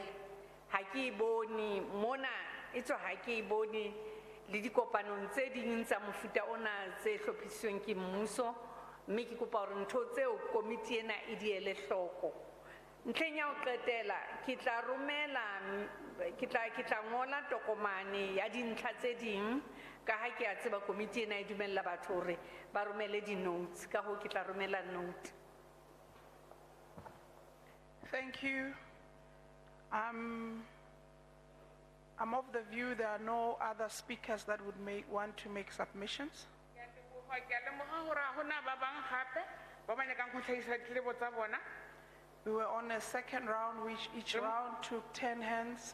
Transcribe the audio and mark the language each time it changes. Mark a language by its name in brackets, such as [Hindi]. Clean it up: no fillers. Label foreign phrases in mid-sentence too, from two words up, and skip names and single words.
[Southern Sotho] Ha ke e bone mona, etswa ha ke e bone le dikopanong tse ding tsa mofuta ona tse hlophisitsweng ke mmuso, mme ke kopa hore ntho tseo komiti ena e di ele hloko. Ntlheng ya ho qetela ke tla ngola tokomane ya dintlha tse ding ka ha ke a tseba komiti ena e dumella batho hore ba romele di-notes, ka hoo ke tla romela note. [English] Thank you. I'm of the view there are no other speakers that would want to make submissions. We were on a second round, which each round took 10 hands.